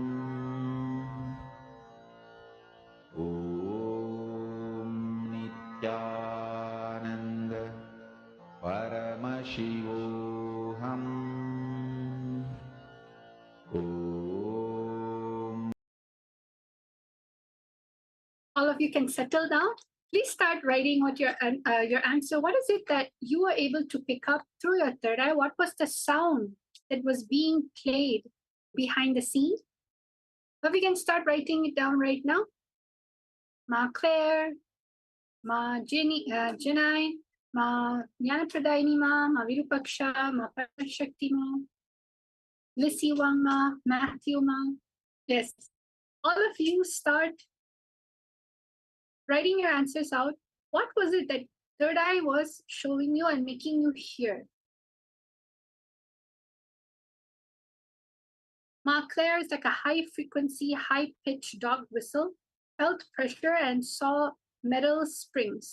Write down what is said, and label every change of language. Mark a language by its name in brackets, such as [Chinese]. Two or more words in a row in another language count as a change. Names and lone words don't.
[Sanskrit] Om Nithyananda Paramashivoham. Om. [English] All of you can settle down. Please start writing what your answer. What is it that you were able to pick up through your third eye? What was the sound that was being played behind the scene? But we can start writing it down right now. Ma Claire, Ma Janai, Ma Jnanapradaini Ma, Ma Virupaksha, Ma Parashakti Ma, Lissy Wang Ma, Matthew Ma. Yes, all of you start writing your answers out. What was it that third eye was showing you and making you hear? Ma Claire is like a high frequency, high pitched dog whistle, felt pressure and saw metal springs.